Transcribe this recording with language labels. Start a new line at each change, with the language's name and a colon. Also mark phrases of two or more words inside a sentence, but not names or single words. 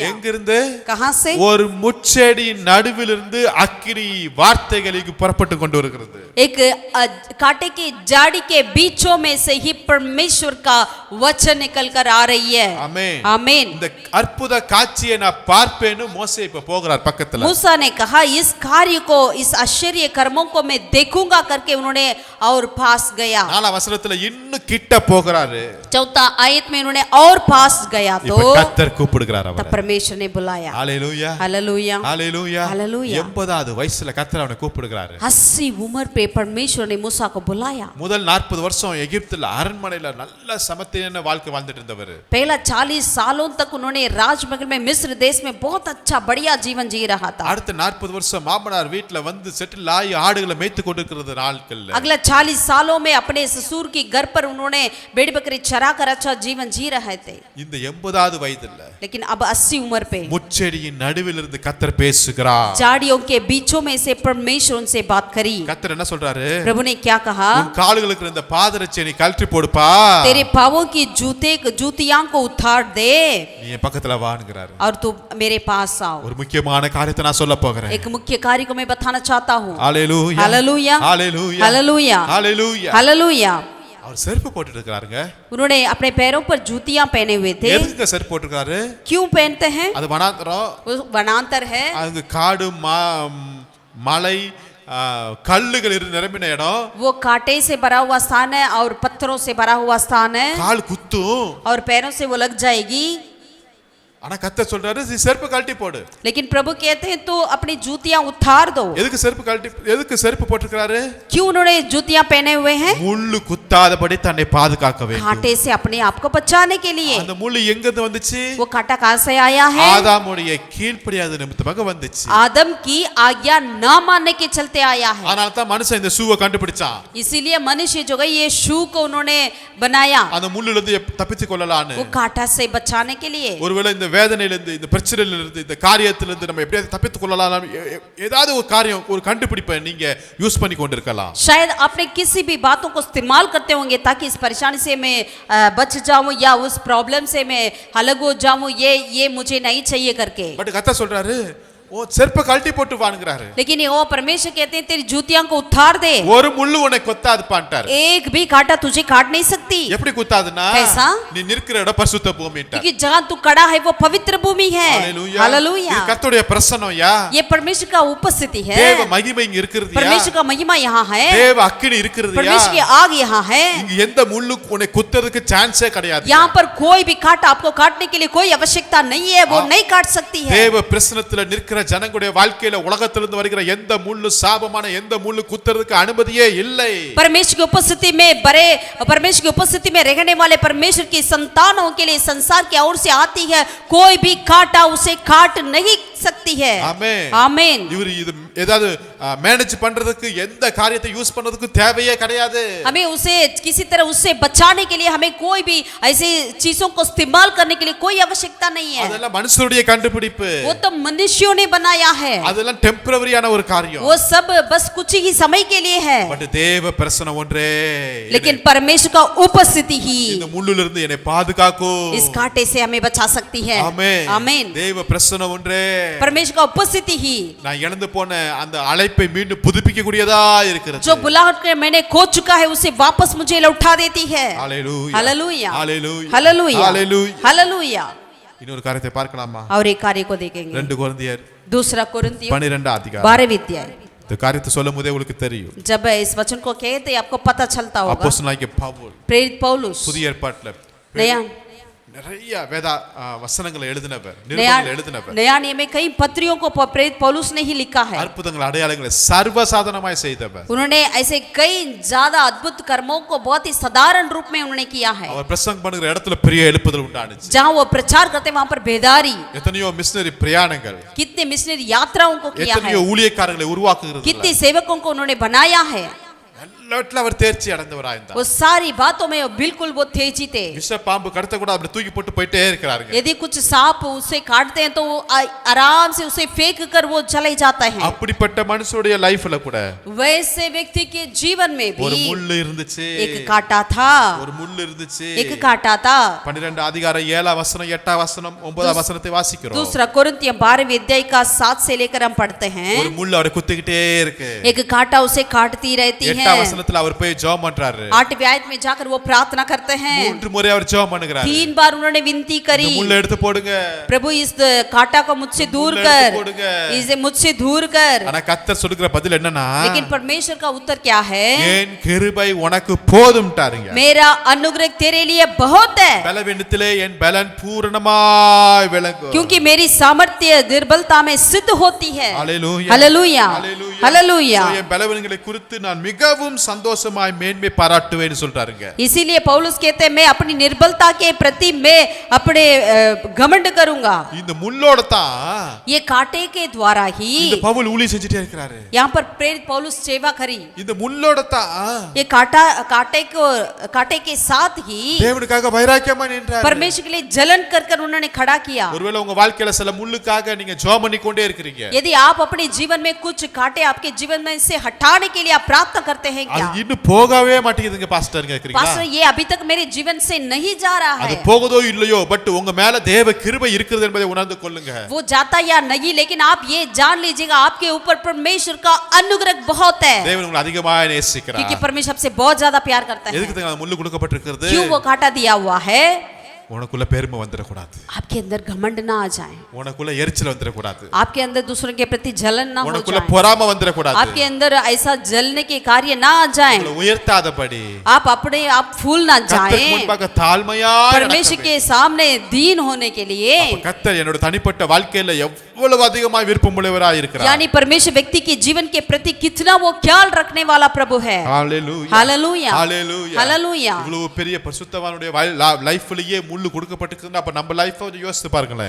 Tamil: எங்கிருந்து?
Hindi: कहां से?
Tamil: ஒரு முச்செடியின் நடுவில் இருந்து அக்கினி வார்த்தைகளுக்கு புறப்பட்டு கொண்டு வருகிறது.
Hindi: एक कांटे की झाड़ी के बीचों में से ही परमेश्वर का वचन निकल कर आ रही है।
Tamil: ஆமென்,
Hindi: आमीन।
Tamil: இந்த அற்புத காட்சியை நான் பார்ப்பேன்னு மோசே இப்ப போகிறார் பக்கத்துல.
Hindi: मूसा ने कहा इस कार्य को, इस आश्चर्य कर्मों को मैं देखूंगा करके उन्होंने और पास गया।
Tamil: 4 वசனத்துல இன்னும் கிட்ட போகிறாரு.
Hindi: चौथा आयत में उन्होंने और पास गया तो
Tamil: இப்ப கர்த்தர் கூப்பிடுகிறார்
Hindi: तब
Tamil: அவரை.
Hindi: परमेश्वर ने बुलाया।
Tamil: ஹalleluya,
Hindi: हालेलुया,
Tamil: ஹalleluya.
Hindi: हालेलुया।
Tamil: 80வது வயசுல கர்த்தர் அவனை கூப்பிடுகிறாரு.
Hindi: 80 उम्र पे परमेश्वर ने मूसा को बुलाया।
Tamil: முதல் 40 வருஷம் எகிப்துல அரண்மனையில நல்ல சமத்தியான வாழ்க்கை வாழ்ந்துட்டு இருந்தவர்.
Hindi: पहला 40 सालों तक उन्होंने राजमहल में मिस्र देश में बहुत अच्छा बढ़िया जीवन जी रहा था।
Tamil: அடுத்த 40 வருஷம் மாமனார் வீட்ல வந்து செட்டில் ஆகி ஆடுகளை மேய்த்து கொண்டிருக்கிறது நாட்கள்ல.
Hindi: अगला 40 सालों में अपने ससुर की घर पर उन्होंने भेड़ बकरी चरा कर अच्छा जीवन जी रहे थे।
Tamil: இந்த 80வது வயதுல
Hindi: लेकिन अब 80 उम्र पे
Tamil: முச்செடியின் நடுவில் இருந்து கர்த்தர் பேசுகிறார்.
Hindi: झाड़ियों के बीचों में से परमेश्वर उनसे बात करी।
Tamil: கர்த்தர் என்ன சொல்றாரு?
Hindi: प्रभु ने क्या कहा?
Tamil: உன் கால்களுக்கு இருந்த பாதரட்சையை நீ கழற்றி போடுப்பா,
Hindi: तेरे पावों की जूतियां को उतार दे
Tamil: நீ என் பக்கத்துல வாங்குறாரு.
Hindi: और तू मेरे पास आओ।
Tamil: ஒரு முக்கியமான காரியத்தை நான் சொல்ல போகிறேன்.
Hindi: एक मुख्य कार्य को मैं बताना चाहता हूँ।
Tamil: ஹalleluya
Hindi: हालेलुया
Tamil: ஹalleluya
Hindi: हालेलुया
Tamil: ஹalleluya.
Hindi: हालेलुया।
Tamil: அவர் செருப்பு போட்டுட்டு இருக்காருங்க.
Hindi: उन्होंने अपने पैरों पर जूतियां पहने हुए थे।
Tamil: எதுக்கு செருப்பு போட்டுருக்காரு?
Hindi: क्यों पहनते हैं?
Tamil: அது வனாந்தரம்,
Hindi: वो वनांतर है,
Tamil: அங்க காடு மலை கல்லுகள் நிரம்பின இடம்,
Hindi: वो कांटे से भरा हुआ स्थान है और पत्थरों से भरा हुआ स्थान है
Tamil: கால் குத்தும்.
Hindi: और पैरों से वो लग जाएगी।
Tamil: ஆனா கர்த்தர் சொல்றாரு நீ செருப்பு கழட்டி போடு.
Hindi: लेकिन प्रभु कहते हैं तो अपनी जूतियां उतार दो।
Tamil: எதுக்கு செருப்பு போட்டுருக்காரு?
Hindi: क्यों उन्होंने जूतियां पहने हुए हैं?
Tamil: முள்ளு குத்தாதபடி தன்னை பாதுகாக்க வேண்டும்.
Hindi: कांटे से अपने आप को बचाने के लिए।
Tamil: அந்த முள்ளு எங்க இருந்து வந்துச்சு?
Hindi: वो कांटा कहां से आया है?
Tamil: ஆதாமுடைய கீழ்ப்படியாத நிமித்தமாக வந்துச்சு.
Hindi: आदम की आज्ञा न मानने के चलते आया है।
Tamil: அதனால தான் மனுஷன் இந்த ஷூவை கண்டுபிடிச்சான்.
Hindi: इसीलिए मनुष्य जो है ये शू को उन्होंने बनाया,
Tamil: அந்த முள்ளுல இருந்து தப்பித்து கொள்ளலாம்னு.
Hindi: वो कांटा से बचाने के लिए।
Tamil: ஒருவேளை இந்த வேதனையிலிருந்து, இந்த பிரச்சனையிலிருந்து, இந்த காரியத்திலிருந்து நம்ம எப்படியாவது தப்பித்துக் கொள்ளலாம், ஏதாவது ஒரு காரியம், ஒரு கண்டுபிடிப்பை நீங்க யூஸ் பண்ணி கொண்டிருக்கலாம்.
Hindi: शायद आपने किसी भी बातों को इस्तेमाल करते होंगे ताकि इस परेशानी से मैं बच जाऊं या उस प्रॉब्लम से मैं अलग हो जाऊं, ये मुझे नहीं चाहिए करके।
Tamil: பட் கர்த்தர் சொல்றாரு ஓ செருப்பை கழட்டி போட்டு வாங்குறாரு.
Hindi: लेकिन वो परमेश्वर कहते हैं तेरी जूतियां को उतार दे,
Tamil: ஒரு முள்ளு உன்னை கொத்தாது பாண்டார்.
Hindi: एक भी कांटा तुझे काट नहीं सकती।
Tamil: எப்படி குத்தாதுன்னா
Hindi: कैसा?
Tamil: நீ நிற்கிற இடம் பரிசுத்த பூமிட்டார்.
Hindi: क्योंकि जहां तू खड़ा है वो पवित्र भूमि है। हालेलुया।
Tamil: இது கர்த்தருடைய பிரசன்னம்யா.
Hindi: ये परमेश्वर का उपस्थिति है,
Tamil: தேவ மகிமை இங்க இருக்குதுயா.
Hindi: परमेश्वर का महिमा यहाँ है,
Tamil: தேவ அக்கினி இருக்குதுயா.
Hindi: परमेश्वर की आग यहाँ है।
Tamil: இங்க எந்த முள்ளு உன்னை குத்துறதுக்கு சான்ஸே கிடையாது.
Hindi: यहाँ पर कोई भी कांटा आपको काटने के लिए कोई आवश्यकता नहीं है, वो नहीं काट सकती है।
Tamil: தேவ பிரசன்னத்துல நிற்கிற ஜனங்களுடைய வாழ்க்கையில உலகத்திலிருந்து வருகிற எந்த முள்ளு, சாபமான எந்த முள்ளு குத்துறதுக்கு அனுமதியே இல்லை.
Hindi: परमेश्वर की उपस्थिति में परमेश्वर की उपस्थिति में रहने वाले परमेश्वर की संतानों के लिए संसार की ओर से आती है, कोई भी कांटा उसे काट नहीं सकती है।
Tamil: ஆமென்
Hindi: आमीन।
Tamil: இவர் இது ஏதாவது மேனேஜ் பண்றதுக்கு எந்த காரியத்தை யூஸ் பண்றதுக்கு தேவையே கிடையாது.
Hindi: हमें उसे किसी तरह उससे बचाने के लिए हमें कोई भी ऐसी चीजों को इस्तेमाल करने के लिए कोई आवश्यकता नहीं है।
Tamil: அதெல்லாம் மனுஷருடைய கண்டுபிடிப்பு.
Hindi: वो तो मनुष्यों ने बनाया है,
Tamil: அதெல்லாம் டெம்பரரியான ஒரு காரியம்.
Hindi: वो सब बस कुछ ही समय के लिए है।
Tamil: பட் தேவ பிரசன்னம் ஒன்றே,
Hindi: लेकिन परमेश्वर का उपस्थिति ही
Tamil: இந்த முள்ளுல இருந்து என்னை பாதுகாக்கும்.
Hindi: इस कांटे से हमें बचा सकती है।
Tamil: ஆமென்
Hindi: आमीन।
Tamil: தேவ பிரசன்னம் ஒன்றே
Hindi: परमेश्वर का उपस्थिति ही
Tamil: நான் இழந்து போன அந்த அழைப்பை மீண்டும் புதுப்பிக்க கூடியதா இருக்கிறது.
Hindi: जो बुलाहट के मैंने खो चुका है उसे वापस मुझे लौटा देती है। हालेलुया हालेलुया हालेलुया हालेलुया हालेलुया. हालेलुया।
Tamil: இன்னொரு காரியத்தை பார்க்கலாமா?
Hindi: और एक कार्य को देखेंगे,
Tamil: 2 கொரிந்தியர்
Hindi: दूसरा कोरिन्थियों
Tamil: 12 அதிகாரம்.
Hindi: 12 अध्याय।
Tamil: இந்த காரியத்தை சொல்லும் போதே உங்களுக்கு தெரியும்.
Hindi: जब इस वचन को कहते आपको पता चलता होगा,
Tamil: அப்போஸ்தலனாகிய பவுல்
Hindi: प्रेरित पौलुस
Tamil: புதிய ஏற்பாட்டுல
Hindi: नया
Tamil: நிறைய வேத வசனங்களை எழுதினவர், நிருபங்களை எழுதினவர்.
Hindi: नया नियम में कई पत्रियों को प्रेरित पौलुस ने ही लिखा है।
Tamil: அற்புதங்கள் அடையாளங்களை சர்வசாதாரணமாய் செய்தவர்.
Hindi: उन्होंने ऐसे कई ज्यादा अद्भुत कर्मों को बहुत ही साधारण रूप में उन्होंने किया है।
Tamil: அவர் பிரசங்கம் பண்ணுகிற இடத்துல பெரிய எழுப்புதல் உண்டானுச்சு.
Hindi: जहाँ वो प्रचार करते वहां पर बेदारी,
Tamil: எத்தனையோ மிஷனரி பிரயாணங்கள்,
Hindi: कितने मिशनरी यात्राओं को किया है,
Tamil: எத்தனையோ ஊழியக்காரர்களை உருவாக்குகிறது,
Hindi: कितने सेवकों को उन्होंने बनाया है।
Tamil: எல்லாவற்றிலும் அவர் தேர்ச்சி அடைந்தவராயிருந்தார்.
Hindi: वो सारी बातों में बिल्कुल वो तेजी थे।
Tamil: விஷ பாம்பு கடுத்த கூட அப்படி தூக்கி போட்டு போயிட்டே இருக்கிறார்கள்.
Hindi: यदि कुछ सांप उसे काटते हैं तो वो आराम से उसे फेंक कर वो चले जाता है।
Tamil: அப்படிப்பட்ட மனுஷனுடைய லைஃப்ல கூட
Hindi: वैसे व्यक्ति के जीवन में
Tamil: ஒரு
Hindi: भी
Tamil: முள்ளு இருந்துச்சு.
Hindi: एक कांटा था,
Tamil: ஒரு முள்ளு இருந்துச்சு.
Hindi: एक कांटा था।
Tamil: 12 அதிகாரம் 7 வசனம் 8 வசனம் 9 வசனத்தை வாசிக்கிறோம்.
Hindi: दूसरा कोरिन्थियों 12 अध्याय का 7 से लेकर हम पढ़ते हैं।
Tamil: ஒரு முள்ளு அவரை குத்திக்கிட்டே இருக்கு.
Hindi: एक कांटा उसे काटती रहती 8 है।
Tamil: வசனத்துல அவர் போய் ஜெபம் பண்றாரு.
Hindi: 8वें आयत में जाकर वो प्रार्थना करते हैं।
Tamil: 3 முறை அவர் ஜெபம் பண்ணுகிறாரு.
Hindi: 3 बार उन्होंने विनती करी,
Tamil: இந்த முள்ளை எடுத்து போடுங்க,
Hindi: प्रभु इस कांटा को मुझसे दूर कर, इसे मुझसे दूर कर।
Tamil: ஆனா கர்த்தர் சொல்லுகிற பதில் என்னன்னா,
Hindi: लेकिन परमेश्वर का उत्तर क्या है?
Tamil: என் கிருபை உனக்கு போதும்ட்டாருங்க.
Hindi: मेरा अनुग्रह तेरे लिए बहुत है,
Tamil: பலவீனத்திலே என் பலன் பூரணமாய் விளங்கும்.
Hindi: क्योंकि मेरी सामर्थ्य दुर्बलता में सिद्ध होती है। हालेलुया हालेलुया हालेलुया Hallelujah.
Tamil: So, என் பலவீனங்களை குறித்து நான் மிகவும் சந்தோஷமாய் மேன்மை பாராட்டுவேன்னு சொல்றாருங்க.
Hindi: इसीलिए पौलुस कहते हैं मैं अपनी निर्बलता के प्रति मैं अपने घमंड करूंगा.
Tamil: இந்த முள்ளோட தான்
Hindi: ये कांटे के द्वारा ही
Tamil: இந்த பவுல் ஊழியம் செஞ்சுட்டே இருக்காரு.
Hindi: यहाँ पर प्रेरित पौलुस सेवा करी.
Tamil: இந்த முள்ளோட தான்
Hindi: ये कांटे के साथ ही
Tamil: தேவனுக்காக வைராக்கியமா நின்றாரு.
Hindi: परमेश्वर के लिए जलन कर कर उन्होंने खड़ा किया.
Tamil: ஒருவேளை உங்க வாழ்க்கையில சில முள்ளுக்காக நீங்க ஜெபம் பண்ணிக்கொண்டே இருக்கீங்க.
Hindi: यदि आप अपने जीवन में कुछ कांटे आपके जीवन में से हटाने के लिए आप प्रार्थना करते हैं क्या?
Tamil: அது இன்னும் போகவே மாட்டேங்குதுங்க பாஸ்டர் கேக்குறீங்களா?
Hindi: पास्टर ये अभी तक मेरे जीवन से नहीं जा रहा
Tamil: அது
Hindi: है.
Tamil: போகுதோ இல்லையோ பட் உங்க மேல தேவ கிருபை இருக்குது என்பதை உணர்ந்து கொள்ளுங்க.
Hindi: वो जाता या नहीं लेकिन आप ये जान लीजिएगा आपके ऊपर परमेश्वर का अनुग्रह बहुत है.
Tamil: தேவன் உங்களை அதிகமாக நேசிக்கிறார்.
Hindi: क्योंकि परमेश्वर आपसे बहुत ज्यादा प्यार करता है.
Tamil: எதுக்கு தான் முள்ளு கொடுக்கப்பட்டிருக்கிறது?
Hindi: क्यों वो कांटा दिया हुआ है?
Tamil: உனக்குள்ள பெருமை வந்துட கூடாது.
Hindi: आपके अंदर घमंड ना आ जाए.
Tamil: உனக்குள்ள எரிச்சல் வந்துட கூடாது.
Hindi: आपके अंदर दूसरों के प्रति जलन ना हो
Tamil: உனக்குள்ள
Hindi: जाए.
Tamil: பொறாமை வந்துட கூடாது.
Hindi: आपके अंदर ऐसा जलने के कार्य ना आ जाए.
Tamil: உங்களை உயர்த்தாதபடி
Hindi: आप अपने आप फूल ना
Tamil: கர்த்தருக்கு
Hindi: जाए.
Tamil: முன்பாக தாழ்மையா
Hindi: परमेश्वर के सामने दीन होने के लिए
Tamil: கர்த்தர் என்னோட தனிப்பட்ட வாழ்க்கையில எவ்வளவு அதிகமாக விருப்பமுள்ளவராய் இருக்கிறார்.
Hindi: यानी परमेश्वर व्यक्ति के जीवन के प्रति कितना वो ख्याल रखने वाला प्रभु है.
Tamil: ஹalleluya
Hindi: हालेलुया
Tamil: ஹalleluya
Hindi: हालेलुया.
Tamil: இவ்வளவு பெரிய பரிசுத்தவானுடைய லைஃப்லயே முள்ளு கொடுக்கப்பட்டிருக்குன்னா அப்ப நம்ம லைஃபை யோசித்து பாருங்களேன்.